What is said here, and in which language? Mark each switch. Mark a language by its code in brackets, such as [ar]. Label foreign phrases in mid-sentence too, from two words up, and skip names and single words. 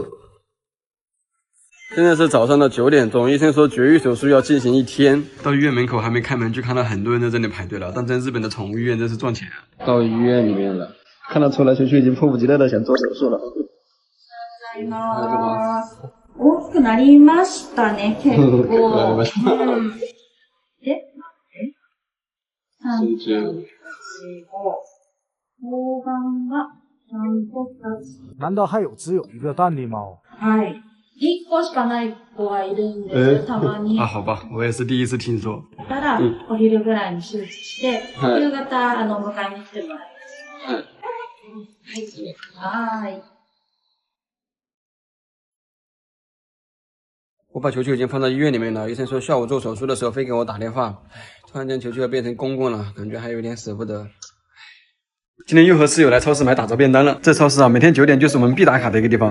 [zh] 现在是早上的9点钟，医生说绝育手术要进行1天。到医院门口还没开门，就看到很多人在这里排队了。但在日本的宠物医院真是赚钱啊！到医院里面了，看得出来，球球已经迫不及待的想做手术了。 [ja] 大きくなりましたね、結構。で、3、4、5、睾丸が3個2つ。 [zh] 难道还有只有一个蛋的猫？ [ja] はい。1個しかない子はいるんです、たまに。 [zh] 啊，好吧，我也是第一次听说。 [ja] たら、お昼ぐらいに手術して、夕方、迎えに来てもらいます。はい。 [zh] 我把球球已经放到医院里面了，医生说下午做手术的时候非给我打电话。突然间球球要变成公公了，感觉还有点舍不得。今天又和室友来超市买打折便当了。这超市啊，每天9点就是我们必打卡的一个地方。